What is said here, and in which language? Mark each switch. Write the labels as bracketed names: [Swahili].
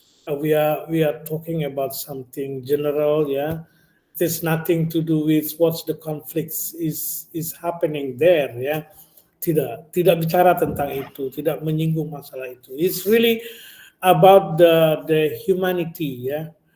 [English] We are talking about something general ya. There's nothing to do with what's the conflicts is happening there ya. [Indonesian] Tidak bicara tentang itu, tidak menyinggung masalah itu. [English] It's really about the humanity ya.